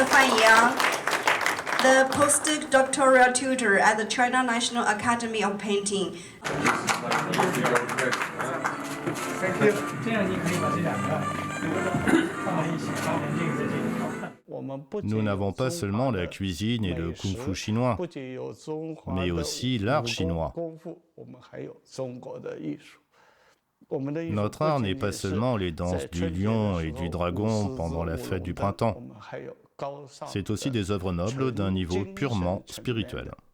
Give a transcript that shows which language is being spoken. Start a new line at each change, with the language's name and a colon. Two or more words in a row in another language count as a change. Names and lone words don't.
English: Fan Yang, the postdoctoral tutor at the China National Academy of Painting.
Chinese: 这样你可以把这两个放在一起，放在镜子这里。
French: Nous n'avons pas seulement la cuisine et le kung-fu chinois, mais aussi l'art chinois. Notre art n'est pas seulement les danses du lion et du dragon pendant la fête du printemps. C'est aussi des œuvres nobles d'un niveau purement spirituel.